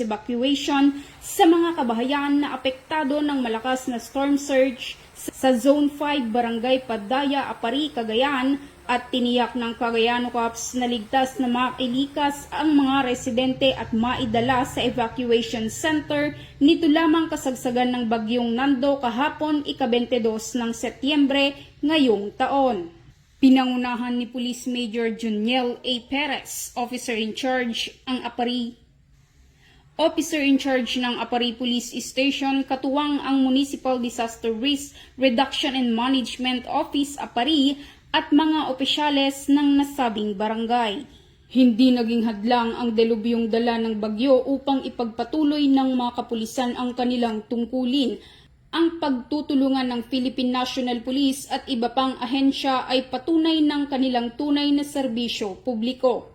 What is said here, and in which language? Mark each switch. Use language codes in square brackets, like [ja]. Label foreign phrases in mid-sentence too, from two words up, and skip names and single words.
[tl] evacuation sa mga kabahayan na apektado ng malakas na [en] storm surge [tl] sa Zone 5, Barangay Padaya, Apari, Cagayan, at tiniyak ng Cagayano Cops na ligtas na mailikas ang mga residente at maidala sa [en] evacuation center [tl] nito lamang kasagsagan ng bagyong Nando kahapon ika-22 ng Setyembre ngayong taon. Pinangunahan ni Police Major Juniel A. Perez, Officer in Charge ng Apari Police Station, katuwang ang Municipal Disaster Risk Reduction and Management Office Apari at mga opisyales ng nasabing barangay. Hindi naging hadlang ang delubyong dala ng bagyo upang ipagpatuloy ng mga kapulisan ang kanilang tungkulin. Ang pagtutulungan ng Philippine National Police at iba pang ahensya ay patunay ng kanilang tunay na serbisyo publiko.